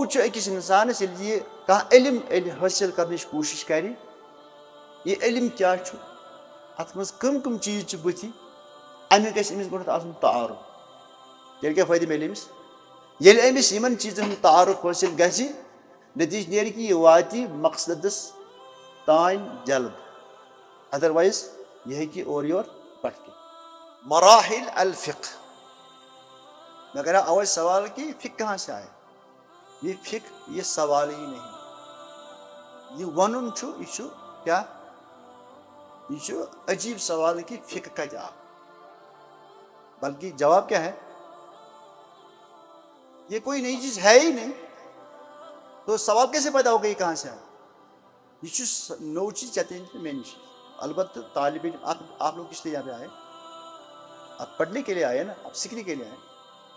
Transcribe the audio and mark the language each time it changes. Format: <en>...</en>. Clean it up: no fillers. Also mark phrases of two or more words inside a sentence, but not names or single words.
<ks>چھُ أکِس انسانس ییٚلہِ یہِ کانٛہہ علم حٲصِل کرنٕچ کوٗشش کرِ یہِ علم کیٛاہ چھُ اتھ منٛز کٕم کٕم چیٖز چھِ بٕتھِ امیُک گژھِ أمِس گۄڈنٮ۪تھ آسُن تعارُف تیٚلہِ کیٛاہ فٲیدٕ ملہِ أمِس ییٚلہِ أمِس یِمن چیٖزن ہُنٛد تعارُف حٲصِل گژھِ نتیٖجہٕ نیرِ کہِ یہِ واتہِ مقصدس تانۍ جلد ادروایز یہ ہیٚکہِ اورٕ یور بھٹکِتھ</ks> <ur>مراحل الفقہ میں کر رہا ہوں اول سوال کہ فقہ کہاں سے آئے یہ فقہ یہ سوال ہی نہیں</ur> <ks>یہ ونن چھُ یہ چھُ کیا یہ چھُ عجیب سوال کہ فقہ کتہِ آو</ks> <ur>بلکہ جواب کیا ہے یہ کوئی نئی چیز ہے ہی نہیں تو سوال کیسے پیدا ہوگا یہ کہاں سے آیا</ur> <ks>یہ چھُ نو چیز</ks> <ur>چاہتے ہیں میں نش البتہ طالب علم آپ لوگ کس لیے یہاں پہ آئے آپ پڑھنے کے لیے آئے نا آپ سیکھنے کے لیے آئے تو</ur>